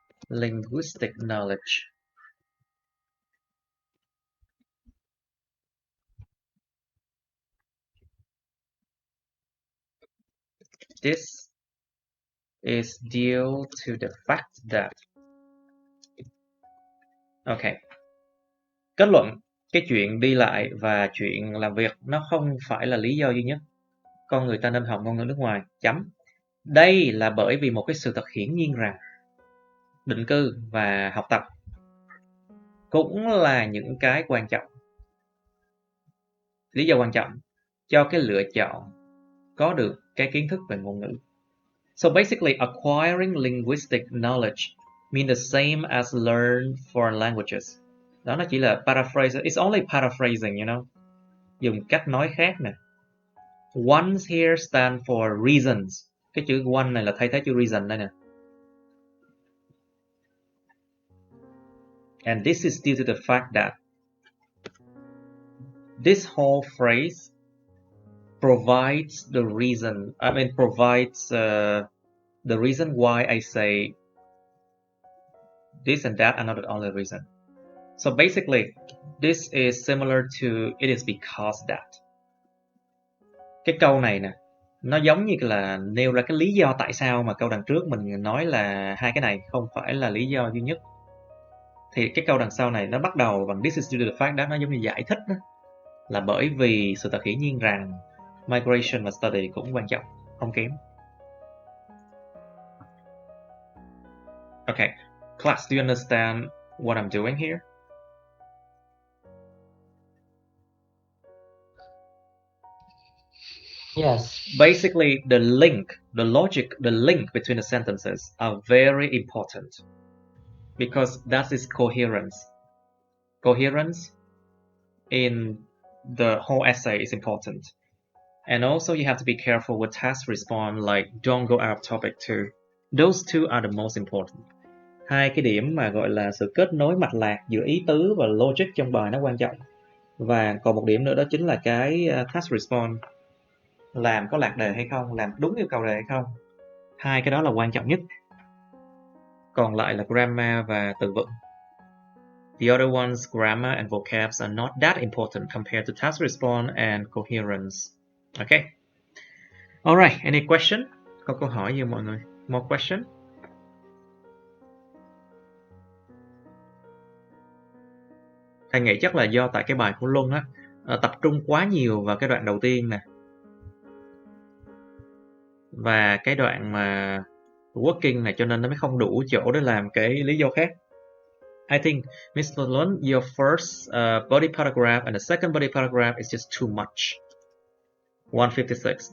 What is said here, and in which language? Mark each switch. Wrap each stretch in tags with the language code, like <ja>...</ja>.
<en>Linguistic knowledge. This is due to the fact that. Okay.</en> <vi>Kết luận, cái chuyện đi lại và chuyện làm việc nó không phải là lý do duy nhất con người ta nên học ngôn ngữ nước ngoài. Chấm. Đây là bởi vì một cái sự thật hiển nhiên rằng định cư và học tập cũng là những cái quan trọng. Lý do quan trọng cho cái lựa chọn có được cái kiến thức về ngôn ngữ.</vi> <en>So basically, acquiring linguistic knowledge mean the same as learn foreign languages.</en> <vi>Đó nó chỉ là paraphrase.</vi> <en>It's only paraphrasing, you know.</en> <vi>Dùng cách nói khác nè.</vi> <en>Ones here stand for reasons.</en> <vi>Cái chữ one này là thay thế chữ reason đây nè.</vi> <en>And this is due to the fact that this whole phrase provides the reason. Provides the reason why I say this and that are not the only reason. So basically, this is similar to it is because that.</en> <vi>Cái câu này nè, nó giống như là nêu ra cái lý do tại sao mà câu đằng trước mình nói là hai cái này không phải là lý do duy nhất. Thì cái câu đằng sau này nó bắt đầu bằng</vi> <en>this is due to the fact that,</en> <vi>nó giống như giải thích đó. Là bởi vì sự thật hiển nhiên rằng migration và study cũng quan trọng, không kém.</vi> <en>Okay, class, do you understand what I'm doing here? Yes. Basically, the link, the logic, the link between the sentences are very important because that is coherence. Coherence in the whole essay is important. And also you have to be careful with task response, like don't go out of topic too. Those two are the most important.</en> <vi>Hai cái điểm mà gọi là sự kết nối mạch lạc giữa ý tứ và logic trong bài nó quan trọng. Và còn một điểm nữa đó chính là cái task response. Làm có lạc đề hay không, làm đúng yêu cầu đề hay không. Hai cái đó là quan trọng nhất. Còn lại là grammar và từ vựng.</vi> <en>The other ones, grammar and vocabs, are not that important compared to task response and coherence. Okay. Alright, any question?</en> <vi>Có câu hỏi gì mọi người?</vi> <en>More question?</en> <vi>Thầy nghĩ chắc là do tại cái bài của Luân á tập trung quá nhiều vào cái đoạn đầu tiên nè. Và cái đoạn mà working này cho nên nó mới không đủ chỗ để làm cái lý do khác.</vi> <en>I think Mr. Luân, your first body paragraph and the second body paragraph is just too much. 156.</en>